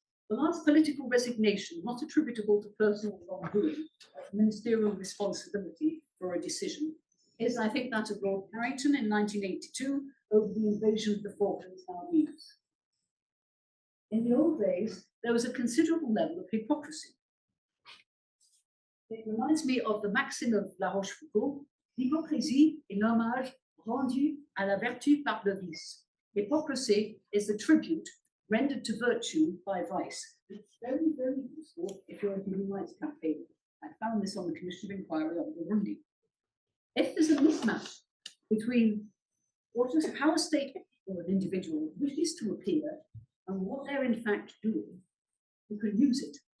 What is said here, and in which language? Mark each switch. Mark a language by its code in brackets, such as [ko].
[en] The last political resignation, not attributable to personal wrongdoing, but ministerial responsibility for a decision, is, I think, that of Lord Carrington in 1982 over the invasion of the Falklands Islands. In the old days, there was a considerable level of hypocrisy. It reminds me of the maxim of La Rochefoucauld: [fr] l'hypocrisie est l'hommage rendu à la vertu par le vice. [en] Hypocrisy is the tribute rendered to virtue by vice. It's very, very useful if you're a human rights campaigner. I found this on the Commission of Inquiry on Burundi. If there's a mismatch between how a state or an individual wishes to appear and what they're in fact doing, you can use it.